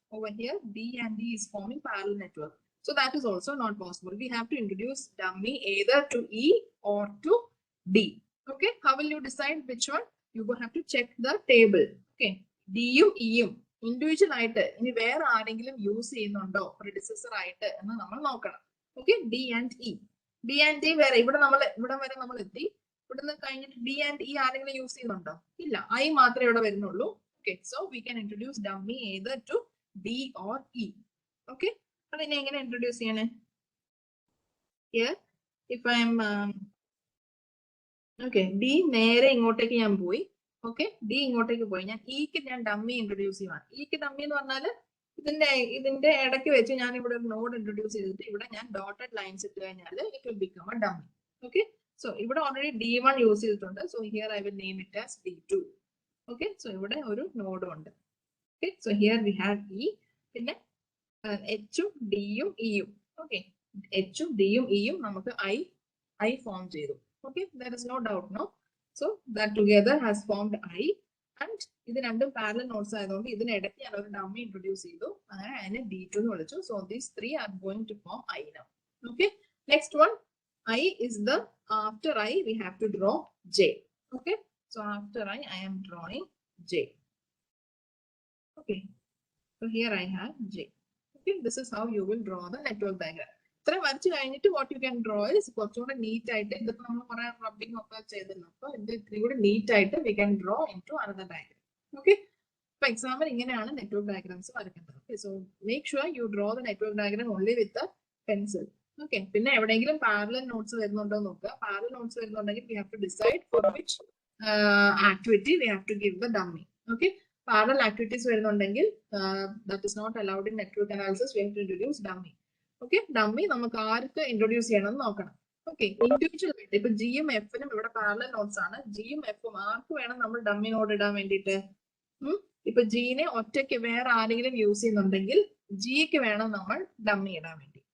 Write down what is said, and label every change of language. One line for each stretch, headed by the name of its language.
English: Over here, D and E is forming parallel network. So that is also not possible. We have to introduce dummy either to E or to D. Okay, how will you decide which one? You will have to check the table.
Malayalam: Okay, D യും E യും individual ആയിട്ട് ഇനി വേറെ ആരെങ്കിലും use ചെയ്യുന്നുണ്ടോ പ്രെഡിസസർ ആയിട്ട് എന്ന് നമ്മൾ നോക്കണം. Okay, D and E. D and E വേറെ ഇവിടെ വരെ നമ്മൾ എത്തി. ഇവിടുന്ന് കഴിഞ്ഞിട്ട് ഡി ആൻഡ് ഇ ആരെങ്കിലും യൂസ് ചെയ്യുന്നുണ്ടോ? ഇല്ല, ഐ മാത്രമേ ഇവിടെ വരുന്നുള്ളൂ.
English: Okay, so we can introduce dummy either to D or E.
Malayalam: Okay, അതിനെ എങ്ങനെ ഇൻട്രൊഡ്യൂസ് ചെയ്യണേ?
English: Here, if I am okay, D
Malayalam: നേരെ ഇങ്ങോട്ടേക്ക് ഞാൻ പോയി, ഓക്കെ, ഡി ഇങ്ങോട്ടേക്ക് പോയി. ഞാൻ ഇക്ക് ഞാൻ ഡമ്മി ഇൻട്രൊഡ്യൂസ് ചെയ്യുവാണ്. ഇക്ക് ഡമ്മി എന്ന് പറഞ്ഞാൽ ഇതിന്റെ ഇടയ്ക്ക് വെച്ച് ഞാൻ ഇവിടെ ഒരു നോഡ് ഇൻട്രൊഡ്യൂസ് ചെയ്തിട്ട് ഇവിടെ ഞാൻ ഡോട്ടഡ് ലൈൻസ് ഇട്ട് കഴിഞ്ഞാൽ
English: It will become a dummy. Okay, so
Malayalam: ഇവിടെ ഓൾറെഡി D1 യൂസ് ചെയ്തിട്ടുണ്ട്.
English: So here I will name it as D2.
Malayalam: Okay, so ഇവിടെ ഒരു നോഡും ഉണ്ട്. Okay,
English: so here we have E,
Malayalam: പിന്നെ എച്ചും ഡിയും ഇയും. ഓക്കെ, എച്ചും ഡിയും ഇയും നമുക്ക് ഐ ഫോം ചെയ്തു.
English: Okay, there is no doubt no. So that together has formed I.
Malayalam: And ഇത് രണ്ടും പാരലൽ നോട്ട്സ് ആയതുകൊണ്ട് ഇതിനിടയ്ക്ക് ഞാൻ ഒരു ഡമ്മി ഇൻട്രൊഡ്യൂസ് ചെയ്തു. അങ്ങനെ അതിനെ D2 എന്ന് വിളിച്ചു.
English: So these three are going to form I now. Okay, next one I is the, after I we have to draw J. Okay, so after I am drawing J. Okay, so here I have J. Okay, this is how you will draw the network diagram.
Malayalam: ഇത്ര വരച്ച് കഴിഞ്ഞിട്ട്
English: what you can draw is
Malayalam: കുറച്ചുകൂടെ NEET ആയിട്ട്, ഇതിപ്പോ നമ്മൾ കുറെ rubbing ഒക്കെ ചെയ്തല്ലോ, അപ്പൊ ഇത് ഇത്തിരി കൂടെ നീറ്റ് ആയിട്ട്
English: we can draw into another diagram.
Malayalam: Okay, ഇപ്പൊ എക്സാമ്പിൾ ഇങ്ങനെയാണ് നെറ്റ്വർക്ക് ഡയഗ്രാംസ് വരയ്ക്കുന്നത്.
English: Okay, so make sure you draw the network diagram only with the pencil.
Malayalam: Okay, പിന്നെ എവിടെയെങ്കിലും പാരലൽ നോട്ട്സ് വരുന്നുണ്ടോ നോക്കുക. പാരലൽ നോട്ട്സ് വരുന്നുണ്ടെങ്കിൽ
English: we have to decide for which activity we have to give the dummy. Okay,
Malayalam: parallel activities വരുന്നുണ്ടെങ്കിൽ
English: that is not allowed in network analysis, we have to introduce dummy.
Malayalam: Okay, dummy നമുക്ക് ആർക്ക് introduce ചെയ്യണം എന്ന് നോക്കണം. Okay, individual ആയിട്ട് ഇപ്പൊ ജിയും എഫിനും ഇവിടെ പാരലൽ നോട്ട്സ് ആണ്. ജിയും എഫും ആർക്ക് വേണം നമ്മൾ ഡമ്മി നോട്ട് ഇടാൻ വേണ്ടിയിട്ട്? ഇപ്പൊ ജിനെ ഒറ്റയ്ക്ക് വേറെ ആരെങ്കിലും യൂസ് ചെയ്യുന്നുണ്ടെങ്കിൽ ജിക്ക് വേണം നമ്മൾ ഡമ്മി ഇടാൻ വേണ്ടി.